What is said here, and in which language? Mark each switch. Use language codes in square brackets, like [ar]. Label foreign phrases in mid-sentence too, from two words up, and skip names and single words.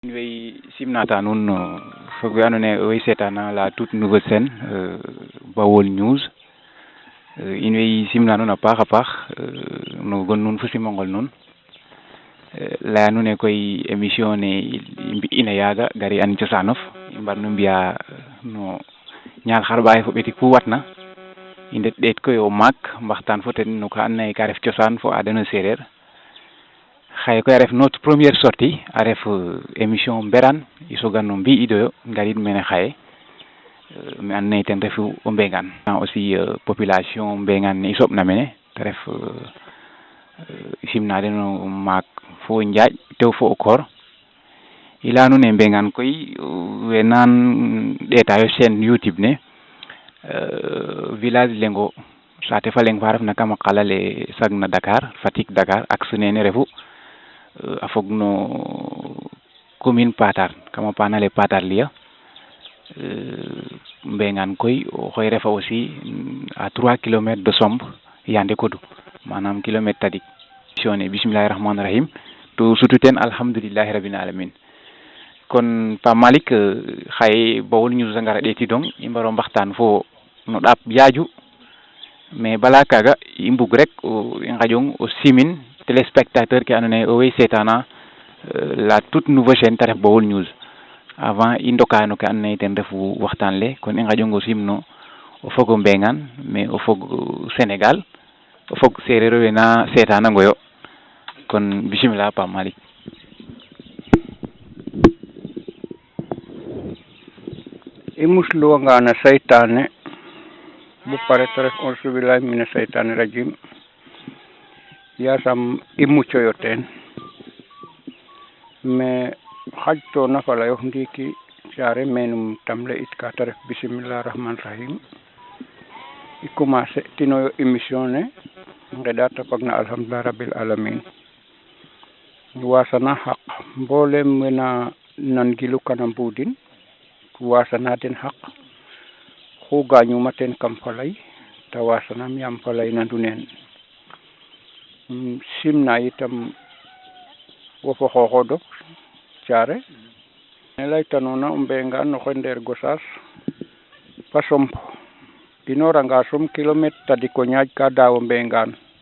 [srr] In way simnata nun fog we andoona yee owey seetaan [fr] la toute nouvelle scène [srr] Baol News in way simna nuun a paax a paax no gon nuun fo simangol nuun laya nuun ee koy émission ne i mbi'ina yaaga gari an cosaanof i mbar no mbi'a no ñaal xarɓaxay fo ɓetik fu watna i ndet ɗeet koy o maak mbaxtaan fo ten no ka andoona yee ka ref cosaan fo aada no seereer xaye koy a ref [fr] notre première sortie [srr] a ref émission mberan i soga no mbi'idoyo ngariid mene xaye me andoona yee ten refu o Mbengaan aussi population Mbengaan ne i soɓna mene te ref simna den o maak fo o Njaaƴ tew fo o koor i laya nuun e Mbengaan koy we naan ɗeetayo chaîne YouTube ne village leŋ o saate fa leŋ fa refna kam a qal ale sagna Dakar Fatick Dakar axe nene refu a fog no commune Patar kama paana le Patar Liya Mbengaan koy oxey refa [fr] aussi à 3 kilomètres de [srr] Somb Yande Kodou manam kilomètre tadik sione [ar] بسم الله الرحمن الرحيم [srr] to sutu ten [ar] الحمد لله رب [srr] alamin kon Pa Malick xaye Baol News a ngara ɗeetidong i mbaro mbaxtaan fo no ɗaap yaaju mais bala kaaga i mbug rek i ngaƴong o simin téléspectateur ke andoona yee owey seetaana [fr] la toute nouvelle chaîne [srr] te ref Baol News avant i ndoka no ke andoona yee ten refu waxtaan le kon i ngaƴong o simno o fog o Mbengaan mais o fog Sénégal o fog seereer we na seetaanangoyo kon bismila Pa Malick i musluwanga na saytaane bu pare te ref [ar] أعوذ بالله من الشيطان الرجيم [srr] yasam i muccoyo teen mais xajtoona fa layof ndiiki caare meenum tamle it ka te ref [ar] بسم الله الرحمن الرحيم [srr] i commencer tinoyo émission ne ngeɗa te fagna [ar] الحمد لله رب العالمين [srr] wasana xaq mboolem wena nangilu kana mbuudin wasana den xaq xu gañuma teen kam falay te wasanam yaam falay nandu neen simna itam wo fo xooxodof caare ne laytanoona o Mbengaan oxey ndeer Gossas fa Somb inooranga Somb kilomètre tadik o ñaaƴ ka daaw o Mbengaan